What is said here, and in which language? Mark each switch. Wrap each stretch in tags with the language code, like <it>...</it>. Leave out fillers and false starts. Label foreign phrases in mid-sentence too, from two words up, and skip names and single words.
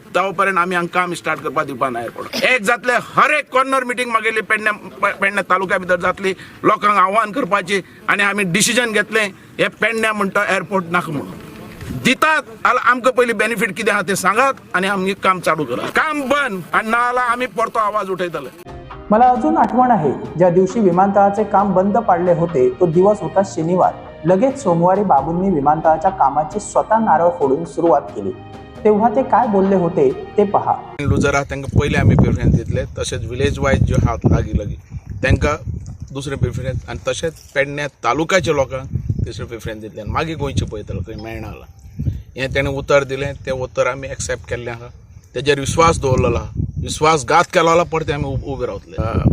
<kok>तो पर्यंत आमी हांगा काम स्टार्ट करपाक दिवपा ना एअरपोर्ट. एक जातले हर एक</kok> <en>corner meeting</en> <kok>मागेली पेडणे तालुक्या भितर जातली, लोकांक आव्हान करपाची आणि आमी डिसिजन घेतले हे पेडणे म्हणटा एअरपोर्ट नाका म्हणून. दितात आमकां पयलीं बेनिफिट कितें आहा ते सांगात आणि आमी काम चालू करात. काम बंद आणि नाला आमी परतो आवाज उठयतले.</kok> <mr>मला अजून आठवण आहे ज्या दिवशी विमानतळाचे काम बंद पाडले होते तो दिवस होता शनिवार. लगेच सोमवारी बाबूंनी विमानतळाच्या कामाची स्वतः नारळ फोडून सुरुवात केली. तेव्हा ते काय बोलले होते ते पहा.</mr> <kok>लुजरा तांकां पयलीं आमी प्रिफरन्स दितले, तशेंच</kok> <en>village wise</en> <kok>जे आहात लागीं तांकां दुसरे प्रिफरन्स आनी तशेंच पेडणे तालुक्याच्या लोकांक तिसरे प्रिफरन्स दितले. आनी मागीर गोंयचे पळयतले खंय मेळना हें तेणें उतर दिलें. तें उतर आमी एक्सेप्ट केल्लें आहा, तेजेर विश्वास दवरलेलो आहा, विश्वासघात केलो जाल्यार परते आमी उबे रावतले.</kok>